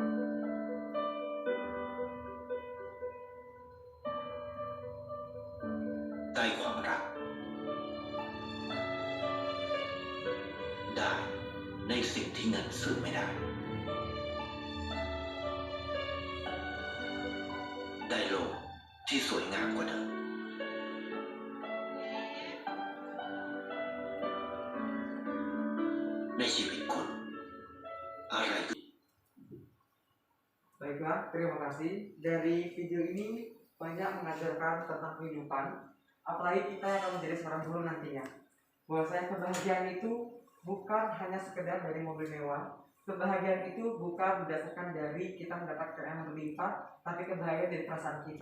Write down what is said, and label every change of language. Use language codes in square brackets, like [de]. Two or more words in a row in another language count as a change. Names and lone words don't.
[th] ได้ความรัก ได้ในสิ่งที่เงินซื้อไม่ได้ ได้โลกที่สวยงามกว่าเดิม ในชีวิตคุณอะไรคือ [id] Baiklah, terima kasih. Dari video ini banyak mengajarkan tentang kehidupan, apalagi kita yang akan menjadi seorang guru nantinya. Bahwasanya kebahagiaan itu bukan hanya sekedar dari mobil mewah. Kebahagiaan itu bukan berdasarkan dari kita mendapatkan yang berlimpah, tapi kebahagiaan dari perasaan kita.